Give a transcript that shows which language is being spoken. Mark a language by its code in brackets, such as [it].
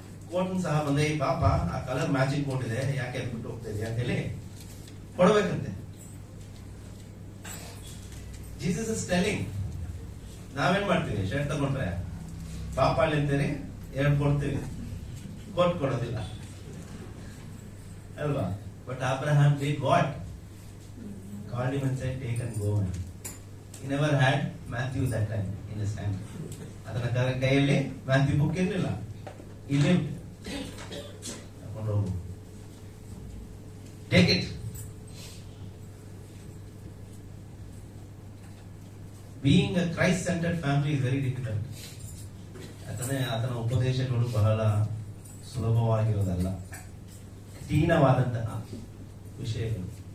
[kn] Coat ಸಹ ಬಂದೆ, ಪಾಪ ಆ ಕಲರ್ ಮ್ಯಾಚಿಂಗ್ ಕೋಟ್ ಇದೆ, ಯಾಕೆ ಬಿಟ್ಟು ಹೋಗ್ತಾ ಇದೆಯಾ ಅಂತ ಹೇಳಿ ಕೊಡ್ಬೇಕಂತೆ. [en] Jesus is telling. [kn] ನಾವೇನ್ ಮಾಡ್ತೀವಿ? ಶರ್ಟ್ ತಗೊಂಡ್ರೆ ಪಾಪ ಅಲ್ಲಿ ಅಂತೀರಿ, 2 ಕೊಡ್ತೀವಿ, ಕೋಟ್ ಕೊಡೋದಿಲ್ಲ ಅಲ್ವಾ? But [en] Abraham did what? Called him and said, take and go. He never had Matthew that time in his hand. [kn] ಅದನ್ನ ಕೈಯಲ್ಲಿ ಮ್ಯಾಥ್ಯೂ ಬುಕ್ ಇರಲಿಲ್ಲ. [en] He lived. [kn] ತಗೊಂಡು ಹೋಗು, [en] Take it. Being a Christ-centered family is very difficult. [kn] ಆತನ ಉಪದೇಶಗಳು ಬಹಳ ಸುಲಭವಾಗಿರೋದಲ್ಲ, ಕಠಿಣವಾದಂತಹ ವಿಷಯಗಳು.